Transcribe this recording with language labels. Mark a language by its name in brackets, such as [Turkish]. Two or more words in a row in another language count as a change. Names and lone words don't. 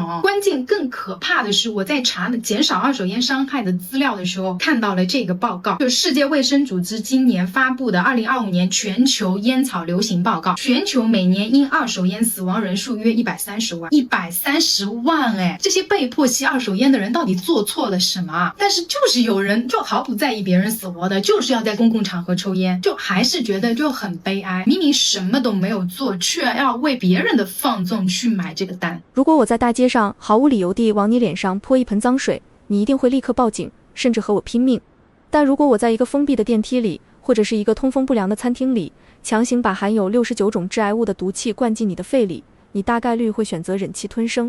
[Chinese] 關鍵更可怕的是，我在查減少二手煙傷害的資料的時候，看到了這個報告，就世界衛生組織今年發布的2025年全球煙草流行報告，全球每年因二手煙死亡人數約130萬，130萬哎！這些被迫吸二手煙的人到底做錯了什麼？但是就是有人就毫不在意別人死活的，就是要在公共場合抽煙，就還是覺得就很悲哀。明明什麼都沒有做，卻要為別人的放縱去買這個單。如果我在大街上毫無理由地往你臉上潑一盆髒水，你一定會立刻報警，甚至和我拼命。但如果我在一個封閉的電梯裡，或者是一個通風不良的餐廳裡，強行把含有69種致癌物的毒氣灌進你的肺裡，你大概率會選擇忍氣吞聲。